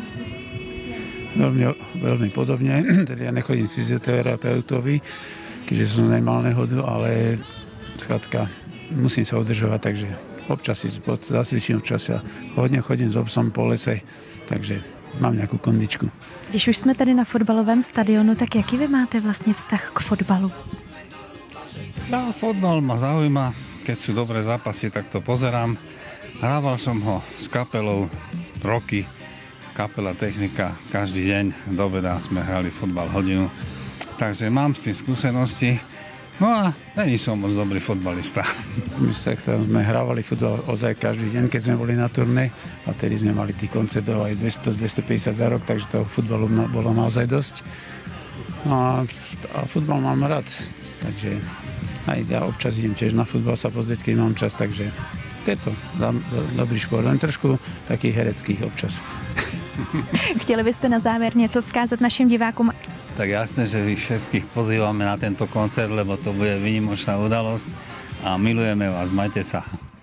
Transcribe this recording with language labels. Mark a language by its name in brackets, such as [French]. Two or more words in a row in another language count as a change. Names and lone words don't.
[Slovak] Veľmi podobne, teda ja nechodím k fyzioterapeutovi, keďže som nemal nehodu, ale skladka musím sa udržovať, takže občas si zacvičím, občas sa hodne chodím s obsom po lese, takže mám nejakú kondičku. [Czech] Když už jsme tady na fotbalovém stadionu, tak jaký vy máte vlastně vztah k fotbalu? [Slovak] No, fotbal ma zaujíma, keď sú dobré zápasy, tak to pozerám. Hrával som ho s kapelou roky, kapela Technika, každý deň do obeda sme hrali fotbal hodinu, takže mám s tým skúsenosti. No a není som moc dobrý fotbalista. My sme hrávali futbal ozaj každý deň, keď sme boli na turné, a tedy sme mali tých koncertov aj 200-250 za rok, takže toho futbalu bolo naozaj dosť. No a futbal mám rád, takže aj ja občas idem tiež na futbal sa pozrieť, keď mám čas, takže je to dobrý šport, len trošku taký herecký občas. [Czech] Chtěli byste na závěr něco vzkázat našim divákům? [Slovak] Tak jasné, že vy všetkých pozývame na tento koncert, lebo to bude výnimočná udalosť a milujeme vás, majte sa.